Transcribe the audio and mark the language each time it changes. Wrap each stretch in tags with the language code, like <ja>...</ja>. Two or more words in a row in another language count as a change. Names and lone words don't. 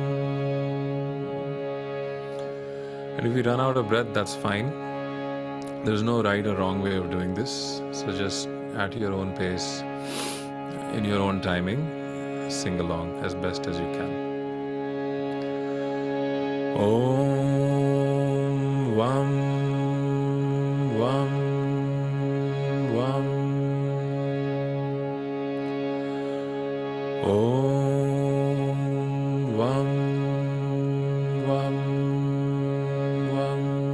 <en>And if we run out of breath, that's fine. There's no right or wrong way of doing this. So just at your own pace, in your own timing, sing along as best as you can.</en> <sa>Om Vam Vam Vam. Om Vam Vam Vam.</sa>